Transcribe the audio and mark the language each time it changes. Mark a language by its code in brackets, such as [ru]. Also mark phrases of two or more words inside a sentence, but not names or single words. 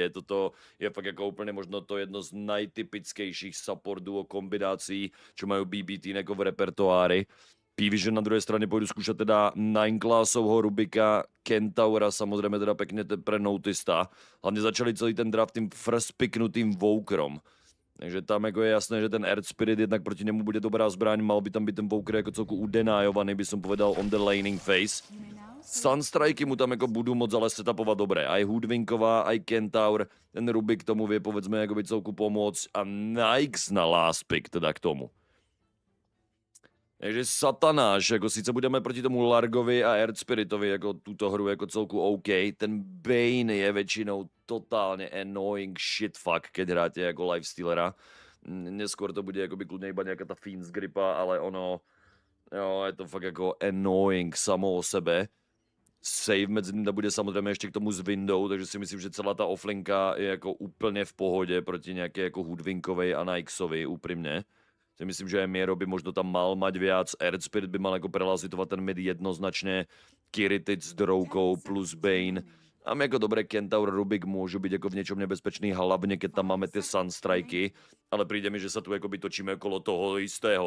[sk] Toto je fakt jako úplne možno to jedno z najtypickejších [en] support duo [sk] kombinácií, čo majú BB Team jako v repertoári. PVISION na druhej strane pôjdu skúšať teda 9-classovho Rubika, Kentaura, samozrejme teda pekne pre Notista. Hlavne začali celý ten draft tým first picknutým Vokerom. [cs] Takže tam jako je jasné, že ten Earth Spirit jednak proti němu bude dobrá zbraň, mal by tam být ten Voker jako celku udenajovaný, [sk] by som povedal, [en] on the laning phase. [sk] Sunstriky mu tam jako budú moc ale setupovat dobré. Aj Hoodwinková, aj Kentaur, ten Rubik tomu vie povedzme jako by celku pomôcť a Nikes na last pick teda k tomu. Takže satanáš, jako sice budeme proti tomu Largovi a Earth Spiritovi jako tuto hru jako celku OK, ten Bane [cs] je většinou totálně [en] annoying shitfuck, [sk] keď hráte jako lifestealera. [cs] Neskôr to bude jakoby kludně iba nějaká ta Fiend's Gripa, ale ono, jo, je to fakt jako annoying samo o sebe. Save mezi tím bude samozřejmě ještě k tomu s Windou, takže si myslím, že celá ta offlinka je jako úplně v pohodě proti nějaké jako Hoodwinkovej a Nikesovi, úprimně. [sk] Si myslím, že Miero by možno tam mal mať viac, Earth Spirit by mal jako prelazitovat ten mid jednoznačně, Kiritic s Droukou plus Bane. A jako dobré Kentaur Rubik môžu byť jako v něčom nebezpečný, hlavně keď tam máme ty Sunstriky, ale príde mi, že sa tu jakoby točíme okolo toho istého.